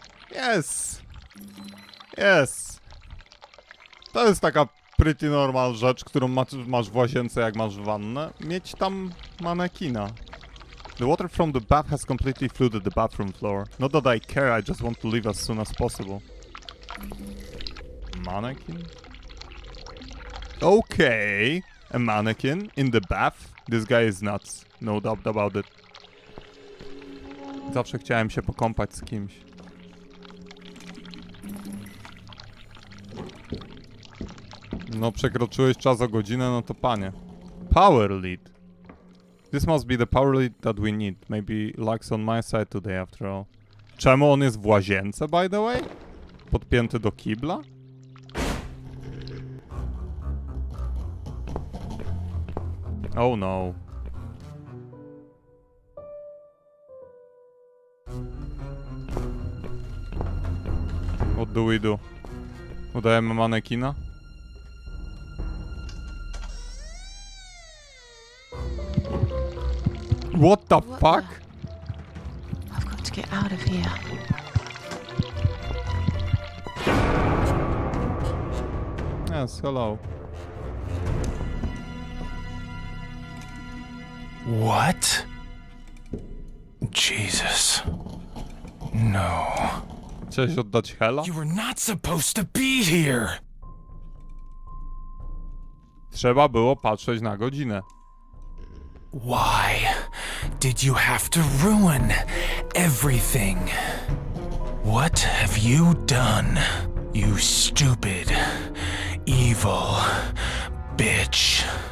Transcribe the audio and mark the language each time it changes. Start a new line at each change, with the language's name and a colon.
Polish: Yes! Yes! To jest taka
English: pretty normal
Polish: rzecz, którą masz w łazience, jak masz wannę. Mieć tam manekina.
English: The water from the bath has completely flooded the bathroom floor. Not that I care, I just want to leave as soon as possible. Mannequin? Okay, a mannequin in the bath? This guy is nuts. No doubt about it.
Polish: Zawsze chciałem się pokąpać z kimś. No przekroczyłeś czas o godzinę, no to panie.
English: Power lead. This must be the power lead that we need. Maybe luck's on my side today after all.
Polish: Czemu on jest w łazience,
English: by the way?
Polish: Podpięty do kibla?
English: Oh no. What do we do?
Polish: Udajemy manekina?
English: What the fuck? I've got to get out of here. Yes, hello. What? Jesus. No.
Polish: Chciałeś oddać Hela?
English: You were not supposed to be here.
Polish: Trzeba było patrzeć na godzinę.
English: Why did you have to ruin everything? What have you done, you stupid, evil bitch?